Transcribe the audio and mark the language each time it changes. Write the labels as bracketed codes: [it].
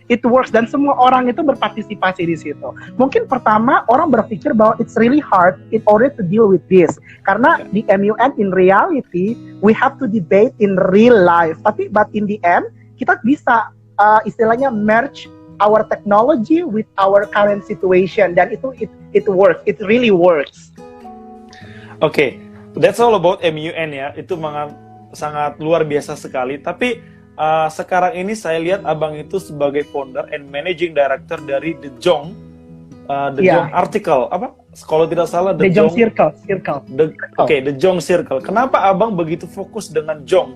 [en] It works, [id] dan semua orang itu berpartisipasi di situ. Mungkin pertama orang berpikir bahwa [en] it's really hard in order to deal with this, karena di MUN in reality we have to debate in real life. But in the end [id] kita bisa istilahnya [en] merge our technology with our current situation, dan it works. It really works. Oke, that's all about MUN ya. [id] Itu sangat luar biasa sekali. Tapi sekarang ini saya lihat abang itu sebagai [en] founder and managing director [id] dari The Jong, Jong Article, apa? Kalau tidak salah The Jong Circle. Oke, The Jong Circle. Kenapa abang begitu fokus dengan Jong?